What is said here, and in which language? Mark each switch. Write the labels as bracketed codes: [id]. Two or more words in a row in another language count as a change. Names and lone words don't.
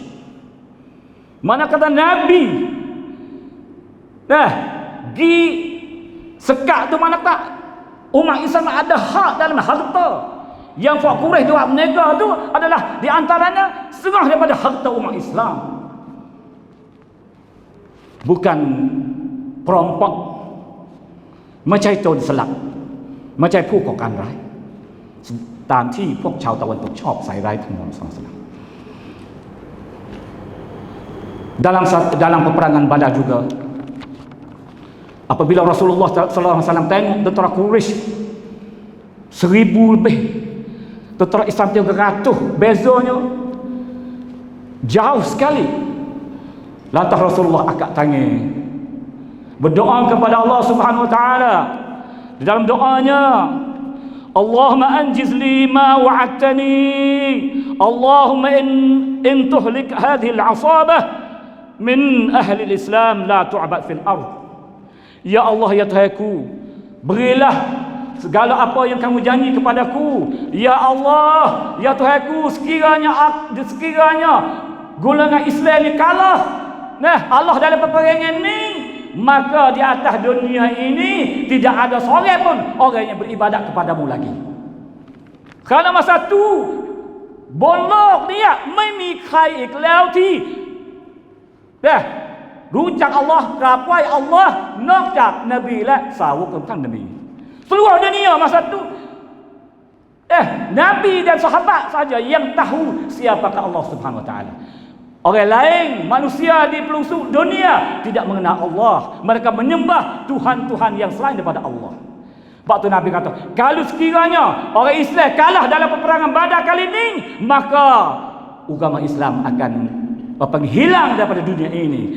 [ms] Mana kata Nabi di sekat tu, mana tak umat Islam ada hak dalam harta. Yang Fak Quraisy dia buat menega tu adalah di antaranya setengah daripada harta umat Islam. Bukan perampok macam itu diselak, macam [th] ผู้ก่อการร้ายตามที่พวกชาวตะวันตกชอบใส่ร้ายท่านมุฮัมมัดศ็อลลัลลอฮุอะลัยฮิวะซัลลัม. [ms] Dalam peperangan Badar juga, apabila Rasulullah [ar] صلى الله عليه وسلم [ms] tengok tentara Quraisy 1000 lebih, tentara Islam 300, bezanya jauh sekali. Lantas Rasulullah angkat tangan berdoa kepada Allah [ar] سبحانه وتعالى. [ms] Di dalam doanya, [ar] اللهم أنجز لي ما وعدتني، اللهم إن تهلك هذه العصابة من أهل الإسلام لا تعبد في الأرض. [ms] Ya Allah, ya Tuhanku, berilah segala apa yang kamu janji kepadaku. Ya Allah, ya Tuhanku, sekiranya golongan Islam ni kalah, Allah dalam peperangan ni, maka di atas dunia ini tidak ada seorang pun orang yang beribadat kepadamu lagi. Kerana masa tu bolok dia [th] ไม่มีใครอีกแล้วที่รู้จักอัลลอฮ์กราบไหว้อัลลอฮ์นอกจากนบีและสาวกของท่านนบี [ms] Seluruh dunia masa tu Nabi dan sahabat saja yang tahu siapakah Allah [ar] سبحانه وتعالى. [ms] Orang lain, manusia di pelosok dunia tidak mengenal Allah. Mereka menyembah Tuhan-Tuhan yang selain daripada Allah. Sebab tu Nabi kata, kalau sekiranya orang Islam kalah dalam peperangan Badar kali ini, maka agama Islam akan hilang daripada dunia ini.